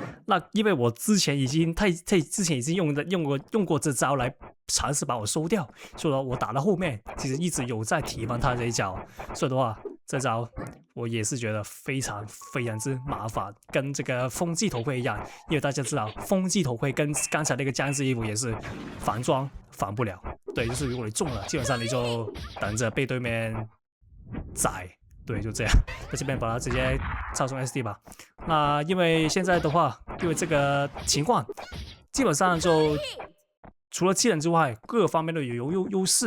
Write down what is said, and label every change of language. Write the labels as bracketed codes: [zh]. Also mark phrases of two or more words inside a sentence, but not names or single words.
[zh] 那因為我之前已經用過這招來嘗試把我收掉，所以說我打到後面其實一直有在提防他這一招。所以的話，這招我也是覺得非常之麻煩，跟這個風紀頭盔一樣。因為大家知道，風紀頭盔跟剛才那個僵屍衣服也是防裝防不了。對，就是如果你中了，基本上你就等着被對面宰，对，就這樣。在這邊把它直接操縱 SD 吧。那因為現在的話，因為這個情況，基本上就除了技能之外，各方面都有優勢。